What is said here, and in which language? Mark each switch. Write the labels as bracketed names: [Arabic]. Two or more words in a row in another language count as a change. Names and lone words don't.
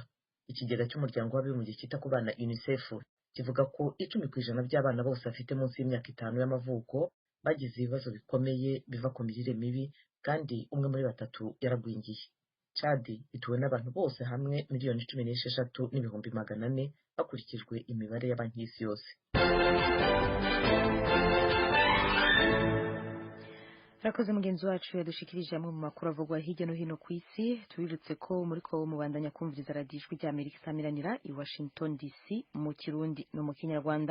[Kinyarwanda] Ikigega cy'umuryango w'abibumbye cyita ku bana UNICEF kivuga ko 10% by'abana bose bafite munsi y'imyaka 5 y'amavuko bagize ibibazo bikomeye biva ku mirire mibi kandi umwe muri 3 yaragwingiye. Chad ituwe n'abantu bose hamwe miliyoni 16,400,000 hakurikijwe imibare y'Banki y'Isi yose. [Rundi] Rakoze mugenzi wacu yadushikirije amwe mu makuru avugwa hirya no hino ku isi. Tubibutse ko muri ko mubandanya kumviriza radiyo ijwi rya Amerika isamiranira i Washington DC mu Kirundi no mu Kinyarwanda.